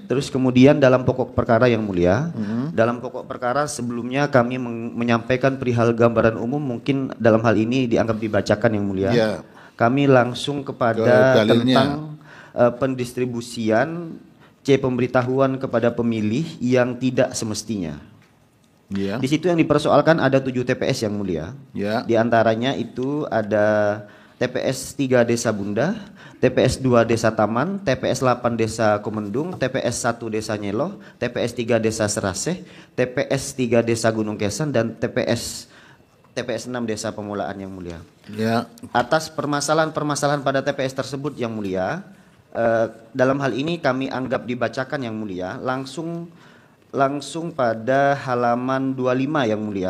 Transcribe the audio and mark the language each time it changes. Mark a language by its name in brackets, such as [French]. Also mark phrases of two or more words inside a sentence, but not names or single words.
[Indonesian] Terus kemudian dalam pokok perkara Yang Mulia, dalam pokok perkara sebelumnya kami menyampaikan perihal gambaran umum, mungkin dalam hal ini dianggap dibacakan Yang Mulia. Ya. Kami langsung kepada tentang pendistribusian pemberitahuan kepada pemilih yang tidak semestinya. Ya. Di situ yang dipersoalkan ada 7 TPS Yang Mulia. Ya. Di antaranya itu ada TPS 3 Desa Bunda, TPS 2 Desa Taman, TPS 8 Desa Komendung, TPS 1 Desa Nyeloh, TPS 3 Desa Seraseh, TPS 3 Desa Gunung Kesan, dan TPS 6 Desa Pemulaan Yang Mulia. Ya. Atas permasalahan-permasalahan pada TPS tersebut Yang Mulia, dalam hal ini kami anggap dibacakan Yang Mulia langsung pada halaman 25 Yang Mulia.